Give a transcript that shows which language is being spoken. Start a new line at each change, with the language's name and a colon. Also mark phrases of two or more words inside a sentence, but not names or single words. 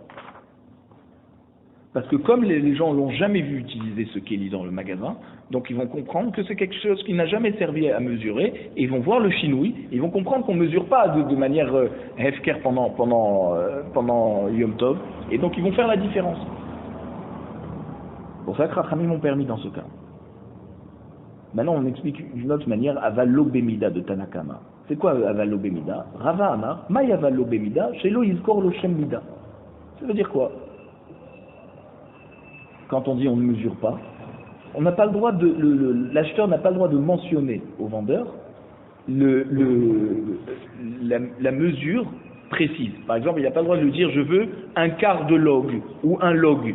French: Parce que comme les gens l'ont jamais vu utiliser ce kéli dans le magasin, donc ils vont comprendre que c'est quelque chose qui n'a jamais servi à mesurer, et ils vont voir le Shinouï, ils vont comprendre qu'on ne mesure pas de manière hefker pendant
Hebrew: יום טוב,
French: et donc ils vont faire la différence. Pour ça que Chachamim m'ont permis dans ce cas. Maintenant on explique d'une autre manière
Hebrew: אבל לא במדה
French: de Tanakama. C'est quoi
Hebrew: אבל לא במדה? רבא אמר מאי אבל לא במדה שלא יזכור לו שם מדה.
French: Ça veut dire quoi? Quand on dit on ne mesure pas, on n'a pas le droit l'acheteur n'a pas le droit de mentionner au vendeur la mesure précise. Par exemple, il n'a pas le droit de lui dire je veux un quart de log ou un log.